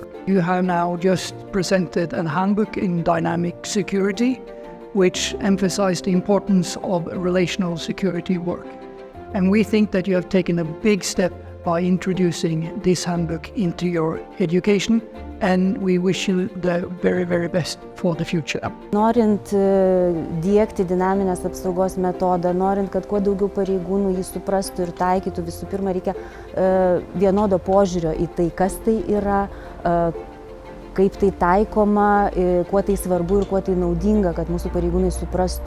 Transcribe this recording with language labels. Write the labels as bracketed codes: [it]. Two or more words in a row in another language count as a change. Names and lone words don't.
[en] You have now just presented a handbook in dynamic security, which emphasized the importance of relational security work. And we think that you have taken a big step by introducing this handbook into your education, and we wish you the very, very best for the future. [lt] Norint diegti dinaminės apsaugos metodą, norint, kad kuo daugiau pareigūnų jį suprastų ir taikytų, visų pirma, reikia vienodo požiūrio į tai, kas tai yra, kaip tai taikoma, kuo tai svarbu ir kuo tai naudinga, kad mūsų pareigūnai suprastų.